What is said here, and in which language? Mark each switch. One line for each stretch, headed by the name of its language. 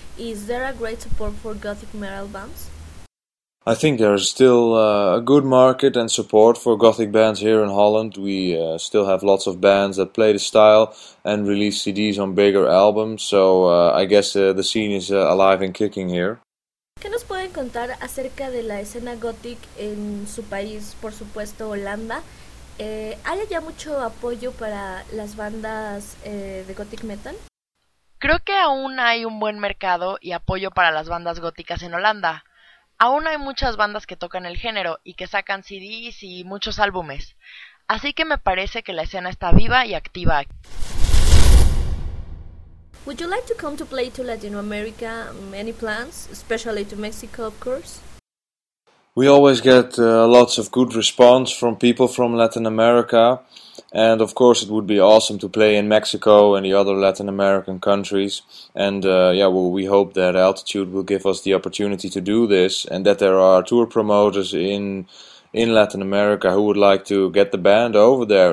English: Is there a great support for Gothic metal bands? I think there's still a good market and support for Gothic bands here in Holland. We still have lots of bands that play the style and release CDs on bigger albums. So I guess the scene is alive and kicking here.
Spanish: ¿Qué nos pueden contar acerca de la escena Gothic en su país, por supuesto, Holanda? ¿Hay ya mucho apoyo para las bandas de Gothic Metal? Creo que aún hay un buen mercado y apoyo para las bandas góticas en Holanda. Aún hay muchas bandas que tocan el género y que sacan CDs y muchos álbumes. Así que me parece que la escena está viva y activa.
English: Would you like to come to play to Latin America? Any plans, especially to Mexico, of course? We always get lots of good response from people from Latin America, and of course it would be awesome to play in Mexico and the other Latin American countries, and we hope that Altitude will give us the opportunity to do this, and that there are tour promoters in Latin America who would like to get the band over there.